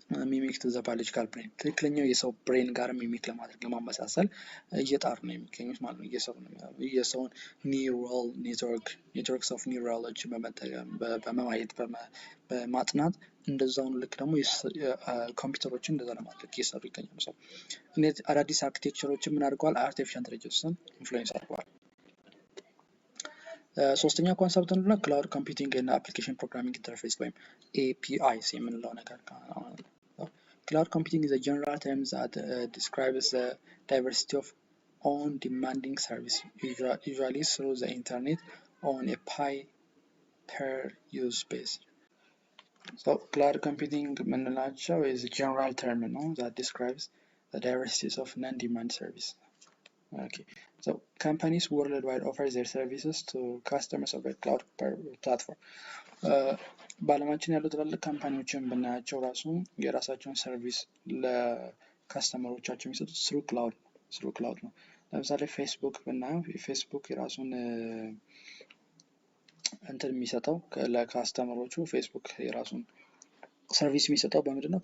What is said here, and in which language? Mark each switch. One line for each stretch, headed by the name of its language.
Amharic: ሚሚክ ቱ ዘ ባዮሎጂካል ብሬን ትክክለኛው የሰው ብሬን ጋር ሚሚክ ለማድረግ ለማመሳሰል እየጣሩ ነው የሚገኙት ማለት ነው። እየሰሩ ነው የሚያደርጉት የሰውን ኒውራል ኔትወርክስ ኦፍ ኒውራሎጂ በመጠቀም በማየት በማጥናት እንደዛው ልክ ደግሞ ኮምፒውተሮችን እንደዛ ለማድረግ እየሰሩ ይገኛሉ። ሰው እነዚህ አዳዲስ አርኪቴክቸሮችን ምን አድርገዋል? አርቲፊሻል ኢንተለጀንስን ኢንፍሉዌንስ አድርገዋል። ሶስተኛ ኮንሰፕት ነው ክላውድ ኮምፒውቲንግ እና አፕሊኬሽን ፕሮግራሚንግ ኢንተርፌስ ወይም APIs የምንለው ነገር ነው።
English: Cloud computing is a general term that describes the diversity of on-demanding service, usually through the internet on a per-use basis. So, cloud computing is a general term that describes the diversities of non-demand service. Okay, so companies worldwide offer their services to customers of a cloud platform.
Amharic: በዓለማችን ያሉ ትላልቅ ካምፓኒዎችን ብናያቸው ራሱ የራሳቸውን ሰርቪስ ለካስተመሮቻቸው የሚሰጡት ስሩ ክላውድ ነው። ለምሳሌ ፌስቡክ ብናየው ፌስቡክ የራሱን እንትን የሚሰጠው ለካስተመሮቹ ፌስቡክ የራሱን ሰርቪስ የሚሰጠው በምንድነው?